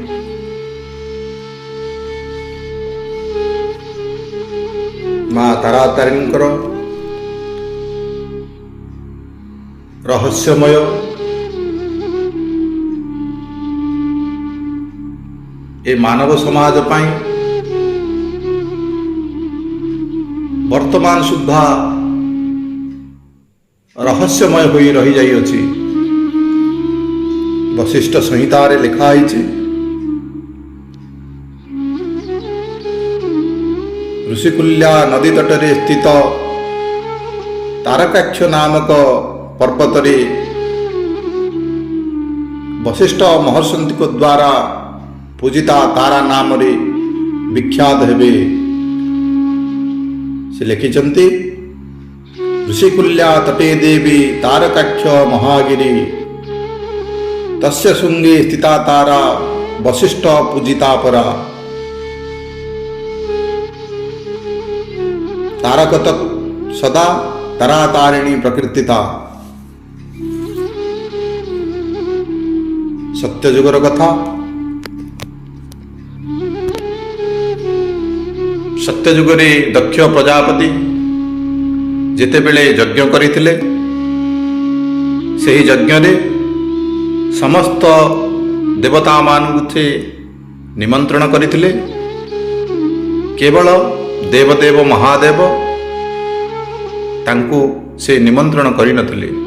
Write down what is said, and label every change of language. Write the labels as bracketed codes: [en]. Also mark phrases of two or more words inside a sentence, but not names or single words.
[or] ମାଁ ତାରାତାରିଣୀଙ୍କର ରହସ୍ୟମୟ ଏ ମାନବ ସମାଜ ପାଇଁ ବର୍ତ୍ତମାନ ସୁଦ୍ଧା ରହସ୍ୟମୟ ହୋଇ ରହି ଯାଇଛି। ବଶିଷ୍ଠ ସଂହିତାରେ ଲିଖାଇ ଋଷିକୁଲ୍ୟା ନଦୀ ତଟରେ ସ୍ଥିତ ତାରକାକ୍ଷ ନାମକ ପର୍ବତରେ ବଶିଷ୍ଠ ମହର୍ଷି ଦ୍ୱାରା ପୂଜିତା ତାରା ନାମରେ ବିଖ୍ୟାତ ହେବେ। [sa] से लिखिछन्ति ऋषिकुल्या तटे देवी तारकाक्ष महागिरी तस्य शुंगे स्थिता तारा वशिष्ठ पूजिता परा। [or] ତାରକତ ସଦା ତାରାତାରିଣୀ ପ୍ରକୃତିତା। ସତ୍ୟଯୁଗର କଥା। ସତ୍ୟଯୁଗରେ ଦକ୍ଷ ପ୍ରଜାପତି ଯେତେବେଳେ ଯଜ୍ଞ କରିଥିଲେ ସେହି ଯଜ୍ଞରେ ସମସ୍ତ ଦେବତାମାନଙ୍କୁ ନିମନ୍ତ୍ରଣ କରିଥିଲେ। କେବଳ ଦେବଦେବ ମହାଦେବ ତାଙ୍କୁ ସେ ନିମନ୍ତ୍ରଣ କରି ନଥିଲେ।